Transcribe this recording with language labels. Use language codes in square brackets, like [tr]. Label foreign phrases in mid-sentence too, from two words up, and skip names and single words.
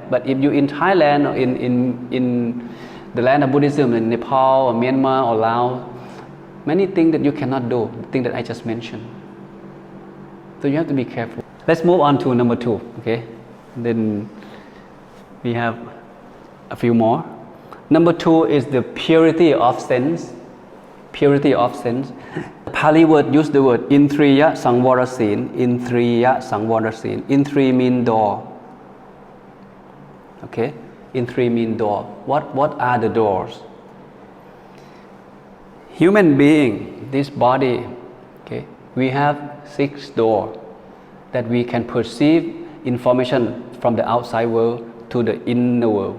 [en] But if you're in Thailand or in the land of Buddhism in Nepal or Myanmar or Laos, many things that you cannot do, the thing that I just mentioned. So you have to be careful. Let's move on to number 2. Okay, then we have a few more. Number 2 is the purity of sense. Purity of sense. Pali word use the word Indriyasamvara. Indriyasamvara. Indriya mean door. Okay, Indriya mean door. What are the doors? Human being, this body, okay, we have 6 doors that we can perceive information from the outside world to the inner world.